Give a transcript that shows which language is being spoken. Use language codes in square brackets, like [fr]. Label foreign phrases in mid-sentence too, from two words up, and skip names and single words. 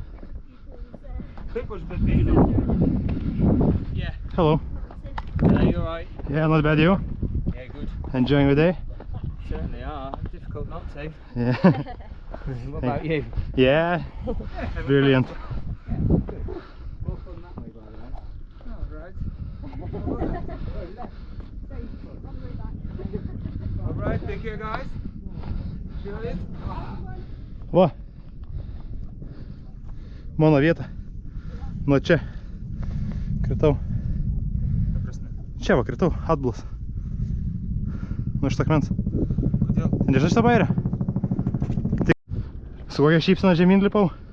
[lt] Kaip aš be peilio? [en] Hello. You alright? Yeah, not bad, you? Yeah, good. Enjoying the day? Certainly are. Difficult not to. Yeah. What about you? Yeah. Brilliant. More fun that way, by the way. Alright, take care guys. Cheers. [lt] Va. Mano vieta. Nuo čia. Kritau. Ta prasme. Čia va, kritau. Atbulas. Nuo šitą akmens. Kodėl? Nežinai šitą bairę? Su kokia šypsena žemyn lipau?